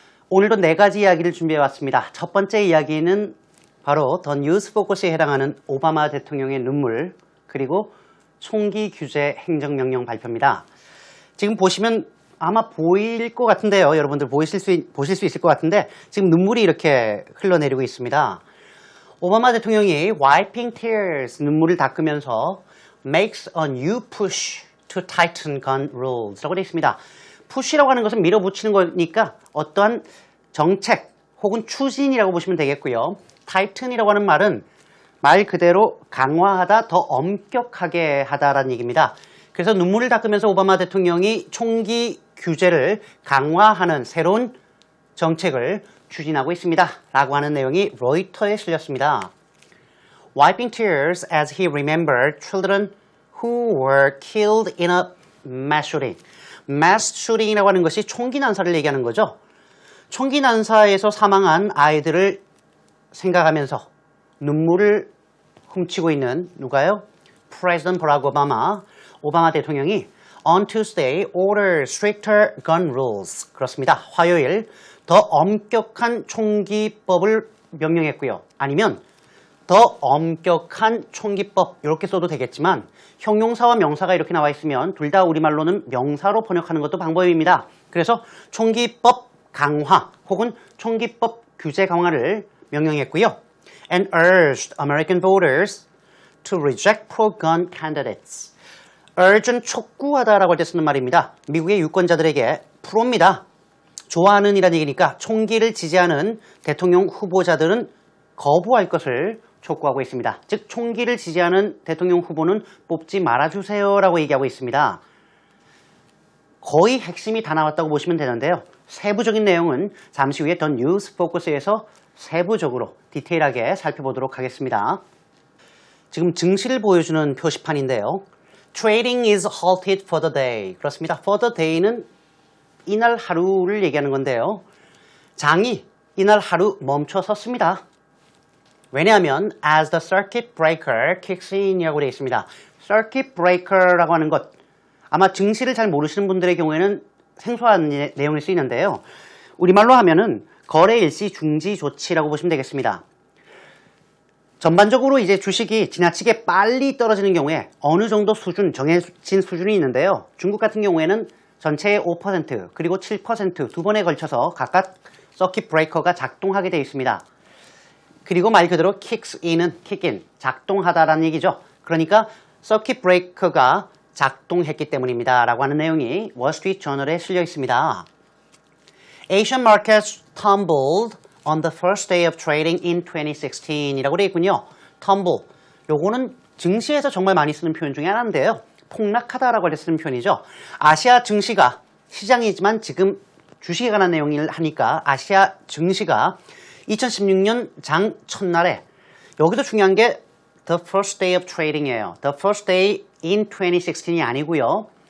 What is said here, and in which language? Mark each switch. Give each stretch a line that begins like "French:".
Korean: 오늘도 네 가지 이야기를 준비해왔습니다. 첫 번째 이야기는 바로 더 뉴스 포커스에 해당하는 오바마 대통령의 눈물, 그리고 총기 규제 행정명령 발표입니다. 지금 보시면 아마 보일 것 같은데요. 여러분들 보실 수 있을 것 같은데 지금 눈물이 이렇게 흘러내리고 있습니다. 오바마 대통령이
English: wiping tears,
Korean: 눈물을 닦으면서
English: makes a new push to tighten gun rules
Korean: 라고 되어 있습니다. push라고 하는 것은 밀어붙이는 거니까 어떠한 정책 혹은 추진이라고 보시면 되겠고요. tighthen이라고 하는 말은 말 그대로 강화하다, 더 엄격하게 하다라는 얘기입니다. 그래서 눈물을 닦으면서 오바마 대통령이 총기 규제를 강화하는 새로운 정책을 추진하고 있습니다. 라고 하는 내용이 로이터에 실렸습니다.
English: Wiping tears as he remembered children who were killed in a mass shooting.
Korean: mass shooting이라고 하는 것이 총기 난사를 얘기하는 거죠. 총기 난사에서 사망한 아이들을 생각하면서 눈물을 훔치고 있는 누가요?
English: President Barack Obama,
Korean: 오바마 대통령이
English: on Tuesday order stricter gun rules.
Korean: 그렇습니다. 화요일 더 엄격한 총기법을 명령했고요. 아니면 더 엄격한 총기법 이렇게 써도 되겠지만 형용사와 명사가 이렇게 나와 있으면 둘 다 우리말로는 명사로 번역하는 것도 방법입니다. 그래서 총기법 강화 혹은 총기법 규제 강화를 명령했고요.
English: And urged American voters to reject pro-gun candidates.
Korean: urge는 촉구하다라고 할 때 쓰는 말입니다. 미국의 유권자들에게 프로입니다. 좋아하는 이란 얘기니까 총기를 지지하는 대통령 후보자들은 거부할 것을 촉구하고 있습니다. 즉 총기를 지지하는 대통령 후보는 뽑지 말아주세요 라고 얘기하고 있습니다. 거의 핵심이 다 나왔다고 보시면 되는데요. 세부적인 내용은 잠시 후에 더 뉴스 포커스에서 세부적으로 디테일하게 살펴보도록 하겠습니다. 지금 증시를 보여주는 표시판인데요.
English: Trading is halted for the day.
Korean: 그렇습니다. For the day는 이날 하루를 얘기하는 건데요. 장이 이날 하루 멈춰 섰습니다. 왜냐하면
English: as the circuit breaker kicks in
Korean: 이라고 되어 있습니다. circuit breaker라고 하는 것, 아마 증시를 잘 모르시는 분들의 경우에는 생소한 내용일 수 있는데요. 우리말로 하면은 거래 일시 중지 조치라고 보시면 되겠습니다. 전반적으로 이제 주식이 지나치게 빨리 떨어지는 경우에 어느 정도 수준, 정해진 수준이 있는데요. 중국 같은 경우에는 전체의 5% 그리고 7% 두 번에 걸쳐서 각각 서킷 브레이커가 작동하게 되어 있습니다. 그리고 말 그대로 kicks in은 kick in, 작동하다라는 얘기죠. 그러니까 서킷 브레이커가 작동했기 때문입니다. 라고 하는 내용이 월스트리트 저널에 실려 있습니다.
English: Asian markets tumbled on the first day of trading in 2016
Korean: 이라고 되어 있군요. tumble, 요거는 증시에서 정말 많이 쓰는 표현 중에 하나인데요. 폭락하다라고 할 때 쓰는 표현이죠. 아시아 증시가 시장이지만 지금 주식에 관한 내용을 하니까 아시아 증시가 2016년 장 첫날에, 여기도 중요한 게
English: the first day of trading
Korean: 이에요.
English: the first day in 2016이
Korean: 아니고요.